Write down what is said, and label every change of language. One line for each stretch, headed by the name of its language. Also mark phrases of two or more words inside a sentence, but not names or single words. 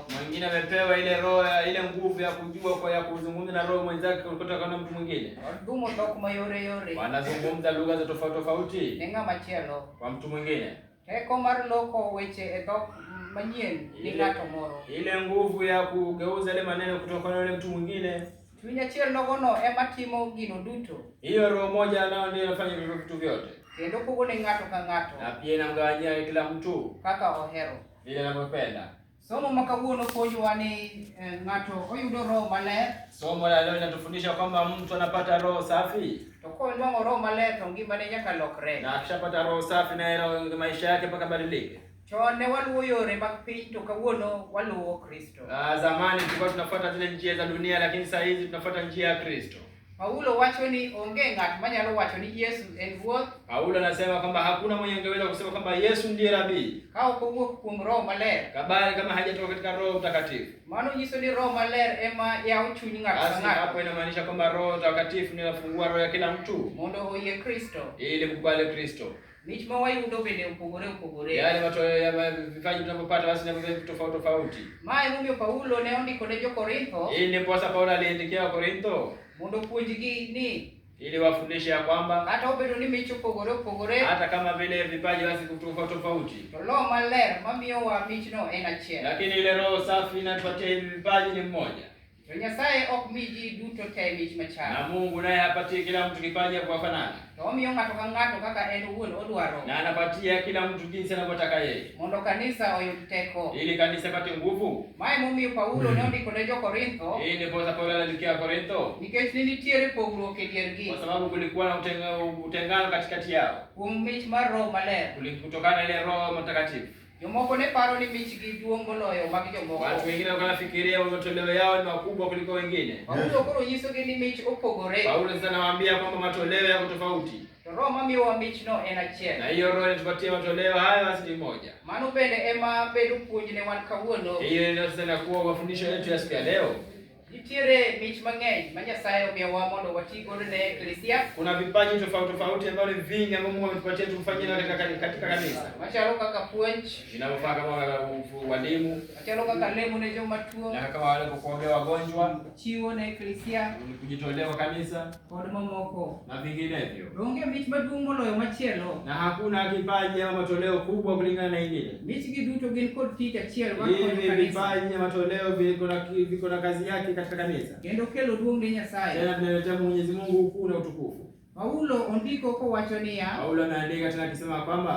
Swahili: Mwingine amepewa ile roho ya ile nguvu ya kujua kwa ya kuzungumza na roho mwenzake kutoka na mtu mwingine.
Luo (Kenya and Tanzania): Wadumo tok mayore.
Swahili: Wanazungumza lugha za tofauti
Luo (Kenya and Tanzania): ne ng'ama chielo.
Swahili: kwa mtu mwingine.
Luo (Kenya and Tanzania): Teko mar loko weche e dhok manyien ni ng'ato moro.
Swahili: Ile nguvu ya kugeuza ile maneno kutoka na yule mtu mwingine.
Luo (Kenya and Tanzania): Chuny achiel nogono ema timo gino duto.
Swahili: Hiyo roho moja nao ndio inafanya vitu vyote.
Luo (Kenya and Tanzania): Kendo pogo ne ng'ato ka ng'ato.
Swahili: Na pia inamgawanyia kila mtu
Luo (Kenya and Tanzania): kaka ohero.
Swahili: vile anavyopenda.
Luo (Kenya and Tanzania): Somo makawuono puonjowa ni ng'ato oyudo roho maler.
Swahili: Somo la leo linatufundisha kwamba mtu anapata roho safi.
Luo (Kenya and Tanzania): To konwang'o roho maler to ngimane nyaka lokre.
Swahili: Na akishapata roho safi na maisha yake mpaka badilike.
Luo (Kenya and Tanzania): Chon ne waluwo yore mag piny to kawuono waluwo Kristo.
Swahili: Zamani tulikuwa tunafuata zile njia za dunia, lakini sasa hizi tunafuata njia ya Kristo.
Luo (Kenya and Tanzania): Paulo wacho ni onge ng'at manyalo wacho ni Yesu en ruoth.
Swahili: Paulo anasema kwamba hakuna mwenye angeweza kusema kwamba Yesu ndiye rabii
Luo (Kenya and Tanzania): ka ok owuok kuom roho maler.
Swahili: Kabali kama hajatoka katika Roho Mtakatifu.
Luo (Kenya and Tanzania): Mano nyiso ni roho maler ema yawo chuny ng'ato ka ng'ato.
Swahili: Hapo inamaanisha kwamba Roho Mtakatifu ndiye anafungua roho ya kila mtu
Luo (Kenya and Tanzania): mondo oyie Kristo,
Swahili: ili kukubali Kristo.
Luo (Kenya and Tanzania): Mich ma wayudo bende opogore.
Swahili: Yale matoleo ya vipaji tunavyopata basi ni vitu tofauti.
Luo (Kenya and Tanzania): Mae momiyo Paulo ne ondiko ne Jo-Korintho.
Swahili: Hii ni posa Paulo aliandikia Korintho
Luo (Kenya and Tanzania): mondo puonjgi ni
Swahili: ili wafundishe ya kwamba
Luo (Kenya and Tanzania): hata obedo ni mich opogore,
Swahili: hata kama vile vipaji basi tofauti,
Luo (Kenya and Tanzania): to roho maler mamiyo wa michno en achiel.
Swahili: lakini ile roho safi inatupatia hivi vipaji ni mmoja.
Luo (Kenya and Tanzania): To Nyasaye ok mi ji duto te mich machal.
Swahili: Na Mungu naye hapatie kila mtu kipaji kwa kufanana.
Luo (Kenya and Tanzania): To omiyo ng'ato ka ng'ato kaka en owuon odwaro.
Swahili: Na anapatia kila mtu jinsi anavyotaka yeye.
Luo (Kenya and Tanzania): Mondo kanisa oyud teko.
Swahili: Ili kanisa pate nguvu.
Luo (Kenya and Tanzania): Mae momiyo Paulo ne ondiko ne Jo-Korintho.
Swahili: Hii ni posa Paulo aliandikia Korintho.
Luo (Kenya and Tanzania): Nikech ne nitiere pogruok e diergi.
Swahili: Kwa sababu kulikuwa na utengano katikati yao.
Luo (Kenya and Tanzania): Kuom mich mar roho maler.
Swahili: Kutokana na ile Roho Mtakatifu.
Luo (Kenya and Tanzania): Jomoko ne paro ni michgi duong' moloyo mag jomoko.
Swahili: Watu wengine wanafikiria matoleo yao ni makubwa kuliko wengine.
Luo (Kenya and Tanzania): Paulo koro nyisogi ni mich opogore.
Swahili: Paulo sasa anawaambia kwamba matoleo yako tofauti.
Luo (Kenya and Tanzania): To roho mamiyowa michno en achiel.
Swahili: Na hiyo roho inatupatia matoleo haya basi ni moja.
Luo (Kenya and Tanzania): Mano bende ema bedo puonj ne wan kawuono.
Swahili: Hiyo ndio sasa inakuwa mafundisho yetu ya siku ya leo.
Luo (Kenya and Tanzania): Nitiere mich mang'eny ma Nyasaye omiyowa mondo wati godo ne eklesia.
Swahili: Kuna vipaji tofauti ambavyo ni vingi ambavyo Mungu ametupatia tufanyie katika kanisa.
Luo (Kenya and Tanzania): Machalo kaka puonj,
Swahili: Inavyofaa kama walimu,
Luo (Kenya and Tanzania): machalo kaka lemo ne joma tuo,
Swahili: na kama wale kuombea wagonjwa,
Luo (Kenya and Tanzania): chiwo ne eklesia,
Swahili: kujitolea kwa kanisa
Luo (Kenya and Tanzania): kod mamoko
Swahili: na vinginevyo.
Luo (Kenya and Tanzania): Onge mich maduong' moloyo machielo.
Swahili: Na hakuna kipaji ama matoleo kubwa kulingana na ingine.
Luo (Kenya and Tanzania): Mich gi duto gin kod tich achiel
Swahili: Hivi vipaji na matoleo viko na kazi yake katika kanisa.
Luo (Kenya and Tanzania): Kendo kelo duong' ne Nyasaye.
Swahili: Tena tunaletea Mwenyezi Mungu ukuu na utukufu.
Luo (Kenya and Tanzania): Paulo ondiko kowacho niya,
Swahili: Paulo anaandika tena akisema kwamba